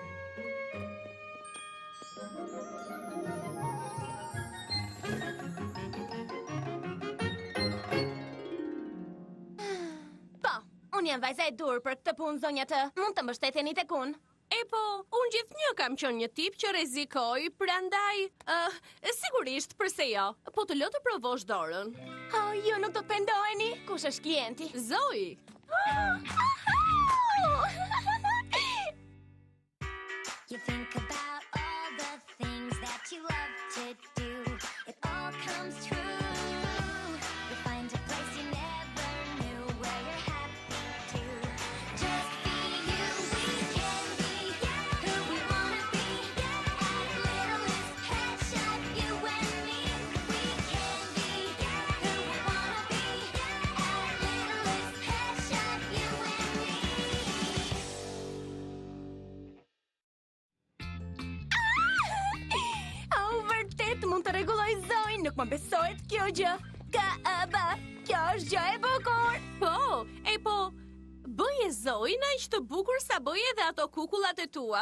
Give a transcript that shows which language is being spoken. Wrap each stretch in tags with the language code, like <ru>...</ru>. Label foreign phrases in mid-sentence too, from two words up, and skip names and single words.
<sq>Unë jam vajza e dur për këtë punë, zonja të. Mund të mbështeteni tek unë? E po, unë gjithnjë kam qenë një tip që rrezikoj, prandaj, sigurisht, pse jo? Po të lë të provosh dorën. Oh, ju nuk do të pendoheni. Kush është klienti? Zoe.</sq> <en>You think about all the things that you love to do. It all comes true. You find a place you never knew where you're happy to. Just be you. We can be who we wanna be. At Littlest Pet Shop, you and me. We can be who we wanna be. At Littlest Pet Shop, you and me.</en> <sq>Vërtet mund të rregulloj Zoe, nuk më besohet kjo gjë. Kjo është gjë e bukur. Po, bëje Zoe na aq të bukur sa bëje edhe ato kukullat e tua.</sq>